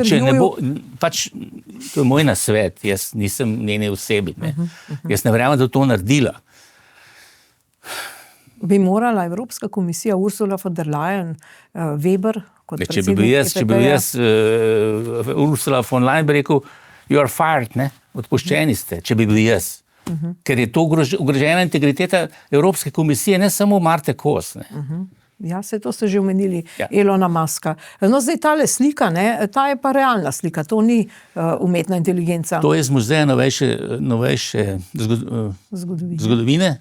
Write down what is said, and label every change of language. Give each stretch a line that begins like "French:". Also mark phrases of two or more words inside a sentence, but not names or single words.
Slovenian: Ampak če ne bo, pač, to je moj nasvet, jaz nisem njene osebi, ne. Jaz ne verjamem, da to naredila. Bi morala Evropska komisija, Ursula von der Leyen, Weber, kot predsednik EPP-ja. Če bi bil jaz Ursula von Leyen, bi rekel,
English: you are fired,
Slovenian: ne, odpuščeni ste, če bi bil jaz. Ker je to ogrožena integriteta Evropske komisije, ne samo Marte Kos, ne. Ja, to ste že omenili, Elona Muska. No, zdaj tale slika, ne, ta je pa realna slika, to ni umetna inteligenca. To je z muzeja novejše zgodovine.